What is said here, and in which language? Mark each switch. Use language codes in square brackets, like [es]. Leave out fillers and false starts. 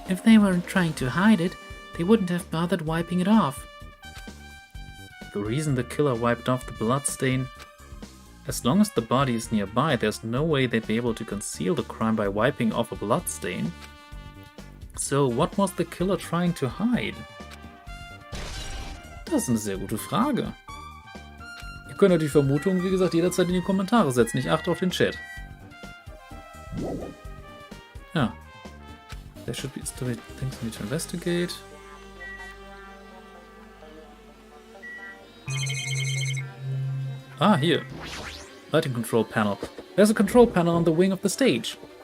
[en] If they weren't trying to hide it, they wouldn't have bothered wiping it off. The reason the killer wiped off the bloodstain? As long as the body is nearby, there's no way they'd be able to conceal the crime by wiping off a bloodstain. So, what was the killer trying to hide? [de] Das ist eine sehr gute Frage. Ihr könnt die Vermutung, wie gesagt, jederzeit in die Kommentare setzen. Ich achte auf den Chat. Ja. [en] There should be still things we need to investigate. Ah, here. Lighting control panel. There's a control panel on the wing of the stage.